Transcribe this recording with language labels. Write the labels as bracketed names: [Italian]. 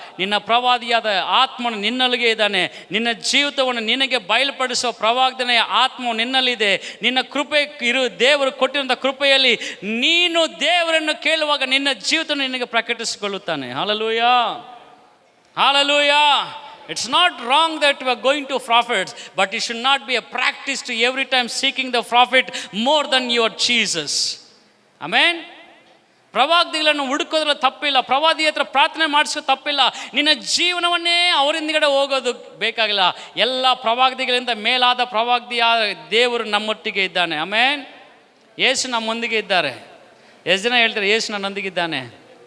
[Kannada] ನಿನ್ನ ಪ್ರವಾದಿಯಾದ ಆತ್ಮನು ನಿನ್ನಲ್ಲಿಗೆ ಇದ್ದಾನೆ. ನಿನ್ನ ಜೀವಿತವನ್ನು ನಿನಗೆ ಬಯಲುಪಡಿಸುವ ಪ್ರವಾದನೆಯ ಆತ್ಮವು ನಿನ್ನಲ್ಲಿದೆ. ನಿನ್ನ ಕೃಪೆ ದೇವರು ಕೊಟ್ಟಿರುವಂಥ ಕೃಪೆಯಲ್ಲಿ ನೀನು ದೇವರನ್ನು ಕೇಳುವಾಗ ನಿನ್ನ ಜೀವಿತವನ್ನು ನಿನಗೆ ಪ್ರಕಟಿಸಿಕೊಳ್ಳುತ್ತಾನೆ. Hallelujah, hallelujah. [English] It's not wrong that we are going to prophets, but it should not be a practice to every time seeking the prophet more than your Jesus. Amen. [Kannada] ಪ್ರವಾದಿಗಳನ್ನು ಹುಡುಕೋದ್ರಲ್ಲಿ ತಪ್ಪಿಲ್ಲ, ಪ್ರವಾದಿ ಹತ್ರ ಪ್ರಾರ್ಥನೆ ಮಾಡಿಸೋ ತಪ್ಪಿಲ್ಲ. ನಿನ್ನ ಜೀವನವನ್ನೇ ಅವರಿಂದಗಡೆ ಹೋಗೋದು ಬೇಕಾಗಿಲ್ಲ. ಎಲ್ಲ ಪ್ರವಾದಿಗಳಿಂದ ಮೇಲಾದ ಪ್ರವಾದಿಯ ದೇವರು ನಮ್ಮೊಟ್ಟಿಗೆ ಇದ್ದಾನೆ. ಆಮೇನ್. ಯೇಸು ನಮ್ಮೊಂದಿಗೆ ಇದ್ದಾರೆ. ಎಷ್ಟು ಜನ ಹೇಳ್ತಾರೆ ಯೇಸು ನನ್ನೊಂದಿಗಿದ್ದಾನೆ?